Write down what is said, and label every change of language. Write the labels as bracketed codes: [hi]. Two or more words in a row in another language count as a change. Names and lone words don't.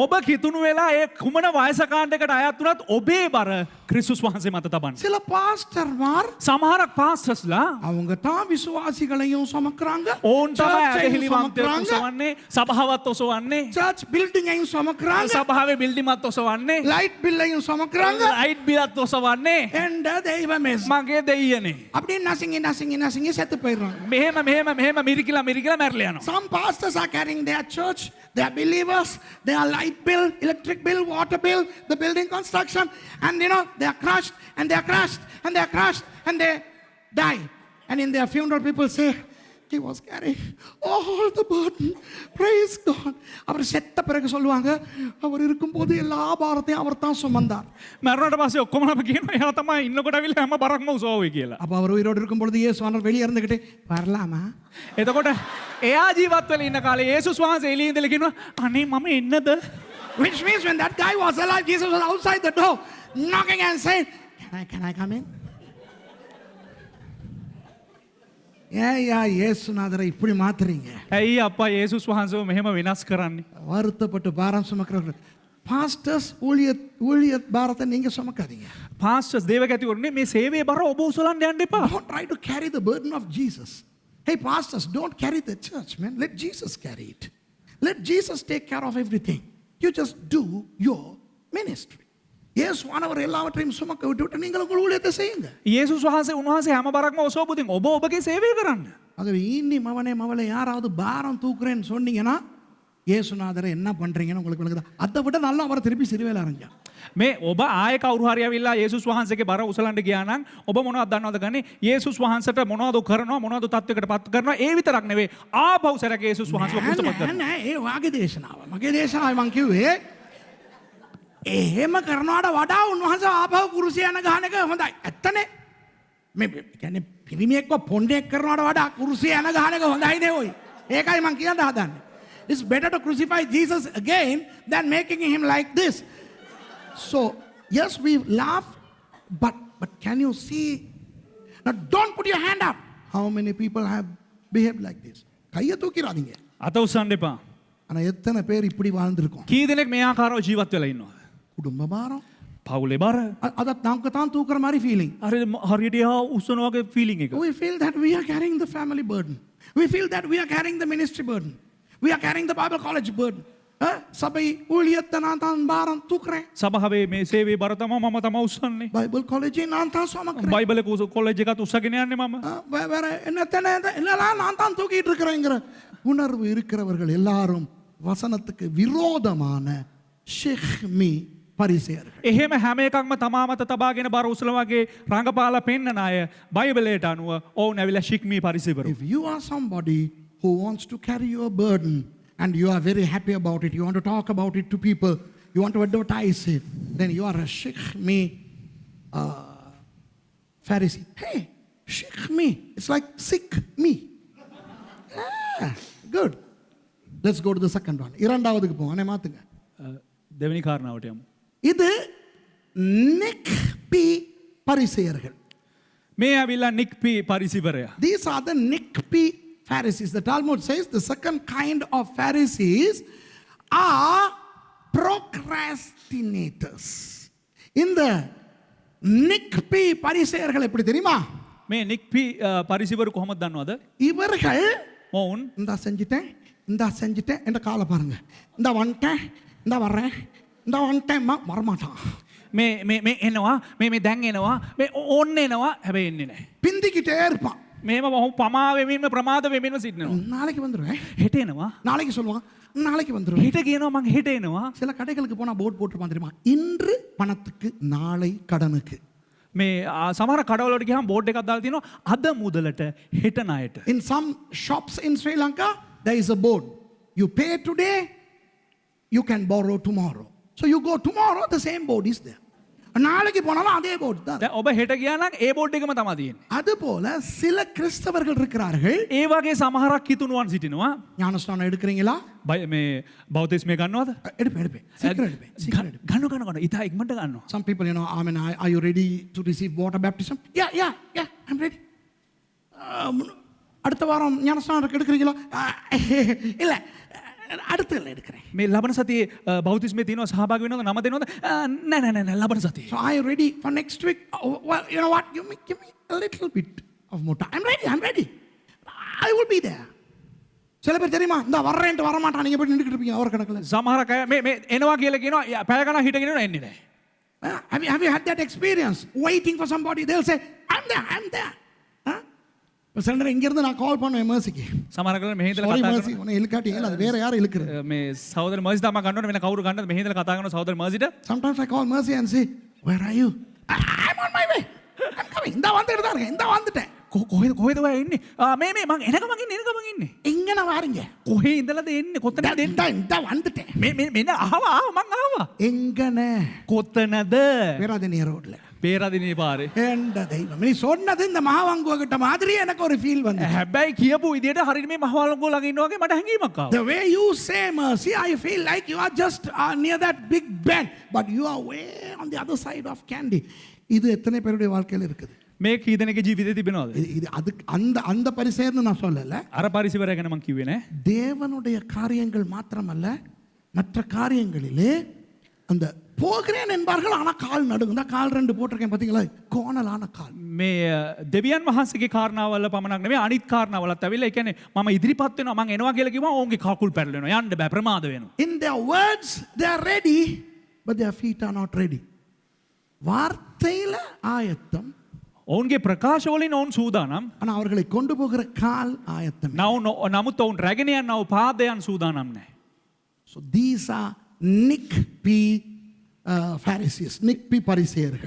[si] ඔබ කිතුණු වෙලා ඒ කුමන වයස කාණ්ඩයකට අයත් වුණත් ඔබේ බර ක්‍රිස්තුස් වහන්සේ මත තබන්න. [ta] சில பாஸ்டர்மார் [si] සමහරක් පාස්ටර්ස්ලා [ta] அவங்க தான் விசுவாசிகளையும் சுமக்குறாங்க, [si] ඕන් තමයි [ta] church-ஐயும் [si] ඇදහිලිවන්තයෝ [ta] சுமக்குறாங்க, [si] ඔසවන්නේ, සභාවත් ඔසවන්නේ, [en] church building [ta] சுமக்குறாங்க, [si] සභාවේ බිල්ඩිමත් ඔසවන්නේ, [en] light bill [ta] சுமக்குறாங்க. [en] light bill [si] ඔසවන්නේ. [ta] என்ற தெய்வமே [si] මගේ දෙයියනේ. [ta] அப்படியே நசுங்கி செத்து போயிடுறாங்க. [si] මෙහෙම මිරිකිලා මැරලා යනවා. [en] Some pastors are carrying their church, they are believers, they are light bill, electric bill, water bill, the building construction, and they are crushed and they are crushed and they are crushed and they die. And in their funeral people say, he was carrying all the burden. Praise God. [ta] அவர் செத்த பிறகு சொல்லுவாங்க, அவர் இருக்கும்போது எல்லா பாரத்தையும் அவர் தான் சுமந்தார். [si] මැරුණට පස්සේ ඔක්කොම අපි කියනවා එයා තමයි ඉන්නකොට අවිල්ලා හැම බරක්ම උසෝවේ කියලා. [ta] அப்ப அவர் உயிரோடு இருக்கும்பொழுது இயேசுவானவர் வெளியே இருந்துகிட்டு வரலாமா? [si] එතකොට එයා ජීවත් වෙලා ඉන්න කාලේ යේසුස් වහන්සේ එළියේ ඉඳලා කියනවා අනේ මම එන්නද? [en] Which means when that guy was alive, Jesus was outside the door knocking and saying, can I come in? [ta] இயேசுநாதரை இப்படி மாத்துறீங்க? [si] ඇයි අප්පා යේසුස් වහන්සේව මෙහෙම වෙනස් කරන්නේ? [ta] வருத்தப்பட்டு பாரம் சுமக்கிறவர்கள், பாஸ்டர்ஸ் ஊழிய பாரத்தை நீங்க சுமக்காதீங்க. [si] පාස්ටර්ස් දේවගතිවරුනේ මේ சேவைයේ බර ඔබ උසලන්න යන්න එපා. [en] Don't try to carry the burden of Jesus. Hey pastors, don't carry the church, man. Let Jesus carry it. Let Jesus take care of everything. You just do your ministry. [ta] இயேசுவானவர் எல்லாவற்றையும் சுமக்க விட்டுவிட்டு நீங்கள் உங்கள் ஊழியத்தை செய்யுங்க. [si] යේසුස් වහන්සේ උන්වහන්සේ හැම බරක්ම ඔසවපුදින් ඔබ ඔබගේ சேவைය කරන්න. [ta] ஆகவே இனி மவளை யாராவது பாரம் தூக்குறேன்னு சொன்னீங்கன்னா இயேசுநாதரை என்ன பண்றீங்கன்னு உங்களுக்கு விளங்குதா? அதை விட நல்லா அவரை திருப்பி சிறுவேல அரைஞ்சா. [si] මේ ඔබ ආය කවුරු හරි ඇවිල්ලා යේසුස් වහන්සේගේ බර උසලන්න ගියා නම් ඔබ මොනවද දන්නවද ගන්නේ? යේසුස් වහන්සේට මොනවද කරනවා, මොනවද තත්වයකට පත් කරනවා, ඒ විතරක් නෙවෙයි ආපහු සැරක යේසුස් වහන්සේව කුසපත් කරනවා. නෑ ඒ වාගේ දේශනාව. මගේ දේශනාවයි මං කිව්වේ එහෙම කරනවට වඩා උන්වහන්සේ ආපහු කුරුසිය යන ගහන එක හොඳයි. ඇත්තනේ. මේ කියන්නේ පිරිමියෙක්ව පොණ්ඩෙක් කරනවට වඩා කුරුසිය යන ගහන එක හොඳයි නේ ඔයි. ඒකයි මං කියන්න හදන්නේ. [en] It's better to crucify Jesus again than making him like this. So, yes, we laugh, but can you see? Now, don't put your hand up. How many people have behaved like this? [ta] கையை தூக்கிடாதீங்க. [si] අත උස්සන්න එපා. [ta] ஆனா எத்தனை பேர் இப்படி வாழ்ந்திருக்கோம்? [si] කී දෙනෙක් මේ ආකාරව ජීවත් වෙලා ඉන්නවද? [ta] குடும்ப பாரம். [si] පවුලේ බර. [ta] அத நமக்கு தான் தூக்குற மாதிரி ஃபீலிங். [si] හරියට එහා උස්සන වගේ ෆීලිං එක. [en] We feel that we are carrying the family burden. We feel that we are carrying the ministry burden. We are carrying the Bible college burden. [ta] சபை ஊழியத்தை நான் தான் பாரம் தூக்குறேன். [si] සභාවේ මේ சேவை බර තමයි මම තමයි උස්සන්නේ. [ta] பைபிள் காலேஜை நான் தான் சுமக்கிறேன். [si] බයිබලේ කොලෙජ් එකත් උස්සගෙන යන්නේ මම. [ta] வேற என்னெல்லாம் நான் தான் தூக்கிட்டு இருக்கிறேங்கிற உணர்வு இருக்கிறவர்கள் எல்லாரும் வசனத்துக்கு விரோதமான ஷிஹ்மி பரிசேயர்கள். [si] එහෙම හැම එකක්ම තමා මත තබාගෙන බර උසල වගේ රංගපාලා පෙන්නන අය බයිබලයට අනුව ඔවුන් ඇවිල්ලා ශික්මී පරිසේවරු. [en] If you are somebody who wants to carry your burden and you are very happy about it, you want to talk about it to people, you want to advertise it, then you are a Shikmi Pharisee. Hey, Shikmi. It's like sick me. Yeah, good. Let's go to the second one. [ta] இரண்டாவதுக்கு போங்க. அண்ணே மாத்துங்க. [si] දෙවෙනි කාරණාවට යමු. [ta] இது நிக்பி பரிசேயர்கள். [si] මේ ඇවිල්ලා නික්පි පරිසිවරයා. [en] These are the Nikpi Pharisees. The Talmud says the second kind of Pharisees are procrastinators. [ta] இந்த நிக்பி பரிசேயர்கள் எப்படி தெரியுமா? [si] මේ නික්පි පරිසිවරු කොහොමද දන්නවද? [ta] இவர்கள் [si] ඔවුන් [ta] இந்தா செஞ்சிட்டேன் என்ற காலை பாருங்க. இந்த வந்துட்டேன், இந்த வர்றேன், இந்த வந்துட்டேன் வரமாட்டான். [si] මේ එනවා මේ දැන් එනවා මේ ඕන්න එනවා හැබැයි එන්නේ නැහැ. [ta] பிந்திக்கிட்டே இருப்பான். [si] මේම පමා වෙමින්ම ප්‍රමාද වෙමින්ම සිටිනවා. [ta] நாளைக்கு வந்துருவேன், [si] හෙට එනවා [ta] நாளைக்கு சொல்லுவான், நாளைக்கு வந்துருவேன். [si] හෙට කියනවා මං හෙට එනවා. [ta] சில கடைகளுக்கு போனா போர்டு போட்டுருப்பான் தெரியுமா, இன்று பணத்துக்கு நாளை கடனுக்கு. [si] මේ සමහර කඩවලට ගියාම බෝඩ් එකක් දාලා තියෙනවා අද මුදලට හෙට ණයට. [en] In some shops in Sri Lanka there is a board, you pay today, you can borrow tomorrow. So you go tomorrow, the same board is there. [ta] நாளைக்கு போனாலும் அதே போர்டு தான். [si] දැන් ඔබ හෙට ගියා නම් ඒ බෝඩ් එකම තමයි තියෙන්නේ. [ta] அதுபோல சில கிறிஸ்தவர்கள் இருக்கிறார்கள். [si] ඒ වගේ සමහරක් කිතුණුවන් සිටිනවා. [ta] ஞானஸ்நானம் எடுக்கிறீங்களா? [si] මේ බෞතිස්මය ගන්නවද? [ta] எடுப்பேன். சீக்கிரம் எடுப்பேன். [si] ගන්න ඉතා ඉක්මනට ගන්නවා. [en] Some people, are you ready to receive water baptism? Yeah, I'm ready. [ta] அடுத்த வாரம் ஞானஸ்நானம் எடுக்கிறீங்களா? இல்ல அடுத்ததுல எடுக்கிறேன். [si] මේ ලබන සතියේ බෞතිස්මේ තියෙනවා සහභාගී වෙනවද නම දෙනවද? නෑ ලබන සතියේ. [en] So are you ready for next week? Oh, well, you know what? Give me a little bit of more time. I'm ready. I will be there. [ta] சில பேர் தெரியுமா இந்த வர்றேன்ட்டு வர மாட்டான் நீங்க போய் நின்றுட்டு இருப்பீங்க அவர் கணக்குல. [si] සමහර අය මේ එනවා කියලා කියනවා පැය ගණන් හිටගෙන එන්නේ නැහැ. [en] Have you had that experience? Waiting for somebody, they'll say, I'm there. Huh? [ta] இப்போ சில நேரம் இங்கிருந்து நான் கால் பண்ணுவேன் மேர்சிக்கு. [si] සමහර කල මෙහි ඉඳලා Sorry කතා mercy, [ta] உன்னை இழுக்காட்டி இல்ல அது வேற யாரும் இழுக்குறது. [si] මේ සහෝදර මර්සි තමයි ගන්නවනේ වෙන කවුරු ගන්නද මෙහි ඉඳලා කතා කරන සහෝදර මර්සිට. [en] Sometimes I call Mercy and say, where are you? I'm on my way. I'm coming. [ta] இந்த வந்துட்டு தான் இருக்கேன். இந்த வந்துட்டேன். [si] කොහෙද ඔය ඉන්නේ? මේ මං එනකම ඉන්නේ. [ta] எங்கன வாரீங்க? [si] කොහේ ඉඳලාද එන්නේ? කොතනද එන්නේ? [ta] இந்த வந்துட்டேன். [si] මෙන්න ආවා මං ආවා. [ta] எங்கன? [si] කොතනද? [ta] பேராதனிய ரோட்ல. [si] පේරාදෙණියේ පාරේ. [ta] எந்த தெய்வம் நீ சொன்னது இந்த மகாவங்குவ கிட்ட மாதிரி எனக்கு ஒரு ஃபீல் வந்து. [si] හැබැයි කියපු විදියට හරියට මේ මහවලංගුව ළඟ ඉන්නවා වගේ මට හැඟීමක් ආවා. [en] The way you say mercy, I feel like you are just near that big bend, but you are way on the other side of Kandy. [ta] இது எத்தனை பேருடைய வாழ்க்கையில இருக்குது? [si] මේ කී දෙනෙක්ගේ ජීවිතේ තිබෙනවද? [ta] இது அது அந்த பரிசேர்னு நான் சொல்லல. [si] අර පරිසිවරය ගැන මං කිව්වේ නෑ. [ta] தேவனுடைய காரியங்கள் மாத்திரமல்ல மற்ற காரியங்களிலே அந்த போகிறேன் என்பார்கள் ஆனா கால் நடுங்குதா கால் ரெண்டு போட்டிருக்கேன் பாத்தீங்களா கோணலான கால் [si] මේ දෙවියන් වහන්සේගේ කාරණාවල පමණක් නෙමෙයි අනිත් කාරණාවලත් ඇවිල්ලා ඒ කියන්නේ මම ඉදිරිපත් වෙනවා මං එනවා කියලා කිව්වම ඔවුන්ගේ කකුල් පැටලෙනවා යන්න බෑ ප්‍රමාද වෙනවා. [en] In their words they are ready but their feet are not ready. [ta] வார்த்தையில ஆயத்தம் [si] ඔවුන්ගේ ප්‍රකාශ වලින් ඔවුන් සූදානම්. [ta] ஆனா அவர்களை கொண்டு போகிற கால் ஆயத்தம். [si] නමුත් ඔවුන් රැගෙන යන්නව පාදයන් සූදානම් නැහැ. [en] So these are Nick P. Pharisees, Nick P. பரிசேயர்கள்.